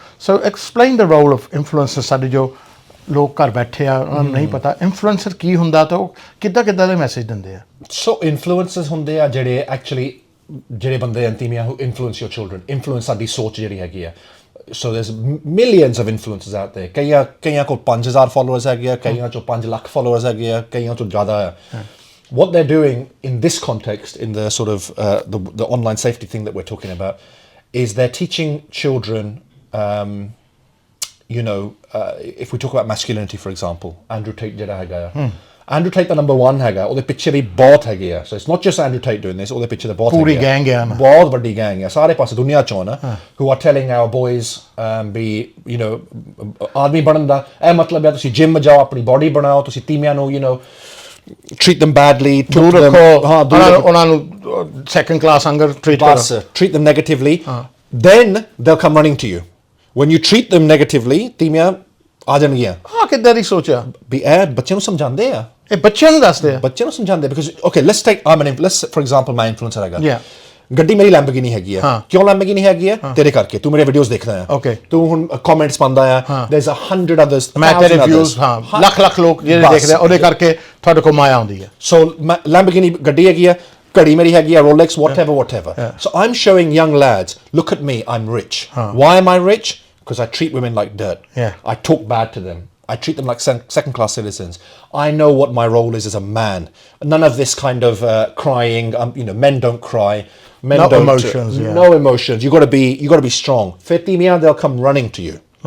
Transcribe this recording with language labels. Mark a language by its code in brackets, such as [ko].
[en] So explain the role of influencers, [pa] ਸਾਡੇ ਜੋ ਲੋਕ ਘਰ ਬੈਠੇ ਆ ਉਹਨਾਂ ਨੂੰ ਨਹੀਂ ਪਤਾ ਇਨਫਲੂਐਂਸਰ ਕੀ ਹੁੰਦਾ ਤਾਂ ਉਹ ਕਿੱਦਾਂ ਦੇ ਮੈਸੇਜ ਦਿੰਦੇ ਆ ਸੋ ਇਨਫਲੂਐਂਸਰਸ ਹੁੰਦੇ ਆ ਜਿਹੜੇ ਐਕਚੁਅਲੀ ਜਿਹੜੇ ਬੰਦੇ ਅੰਤੀਮੀਆਂ [en] who influence your children [pa] influence ਸਾਡੀ ਸੋਚ ਜਿਹੜੀ ਹੈਗੀ ਆ ਸੋ [en] there's millions of influencers out there [pa] ਕਈਆਂ ਕੋਲ 5000 followers ਹੈਗੇ ਆ ਕਈਆਂ ਚੋਂ 5 ਲੱਖ followers ਹੈਗੇ ਆ ਕਈਆਂ ਚੋਂ ਜ਼ਿਆਦਾ ਆ [en] what they're doing in this context in the sort of the online safety thing that we're talking about is they're teaching children you know, if we talk about masculinity, for example, Andrew Tate [pa] ਜਿਹੜਾ ਹੈਗਾ ਆ [en] Andrew Tate ਦਾ number 1 [pa] ਹੈਗਾ ਉਹਦੇ ਪਿੱਛੇ ਵੀ ਬਹੁਤ ਹੈਗੇ ਆ [en] so it's not just Andrew Tate doing this [pa] ਉਹਦੇ ਪਿੱਛੇ ਤਾਂ ਬਹੁਤ ਪੂਰੀ ਗੈਂਗ ਆ ਬਹੁਤ ਵੱਡੀ ਗੈਂਗ ਆ ਸਾਰੇ ਪਾਸੇ ਦੁਨੀਆ ਚੋਂ ਨਾ [en] who are telling our boys be you know [pa] ਆਦਮੀ ਬਣਨ ਦਾ ਇਹ ਮਤਲਬ ਹੈ ਤੁਸੀਂ ਜਿਮ ਜਾਓ ਆਪਣੀ ਬਾਡੀ ਬਣਾਓ ਤੁਸੀਂ ਤੀਮਿਆਂ ਨੂੰ [en] you know treat them badly [pa] ਉਹਨਾਂ ਨੂੰ second class ਅੰਗਰ [en] treat them negatively then they'll come running to you when you treat them negatively [pa] ਤੀਮੀਆਂ ਆ ਜਾਣਗੀਆਂ ਕਿੱਦਾਂ ਦੀ ਸੋਚਿਆ ਵੀ ਇਹ ਬੱਚਿਆਂ ਨੂੰ ਸਮਝਾਉਂਦੇ ਆ ਇਹ ਬੱਚਿਆਂ ਨੂੰ ਦੱਸਦੇ ਆ ਬੱਚਿਆਂ ਨੂੰ ਸਮਝਾਉਂਦੇ [en] because okay let's take let's for example my influencer [pa] ਹੈਗਾ ਗੱਡੀ ਮੇਰੀ ਲੈਂਬੋਰਗਿਨੀ ਹੈਗੀ ਆ ਕਿਉਂ ਲੈਂਬੋਰਗਿਨੀ ਹੈਗੀ ਆ ਤੇਰੇ ਕਰਕੇ ਤੂੰ ਮੇਰੇ ਵੀਡੀਓਜ਼ ਦੇਖਦਾ ਆ ਤੂੰ ਹੁਣ ਕਮੈਂਟਸ ਪਾਉਂਦਾ ਆ [en] there's 100 others [pa] ਮੈਂ ਤੇਰੇ ਵਿਊਜ਼ ਲੱਖ ਲੋਕ ਜਿਹੜੇ ਦੇਖਦੇ ਆ ਉਹਦੇ ਕਰਕੇ ਤੁਹਾਡੇ ਕੋਲ ਮਾਇਆ ਆਉਂਦੀ ਆ ਸੋ ਲੈਂਬੋਰਗਿਨੀ ਗੱਡੀ ਹੈਗੀ ਆ [en] ਘੜੀ ਮੇਰੀ ਹੈਗੀ ਆ Rolex whatever so I'm showing young lads look at me I'm rich why am I rich because I treat women like dirt I talk bad to them I treat them like second class citizens I know what my role is as a man none of this kind of crying you know men don't cry men don't emotions no emotions you got to be strong [pa] ਫਿਰ ਤੀਮੀਆਂ [en] they'll come running to you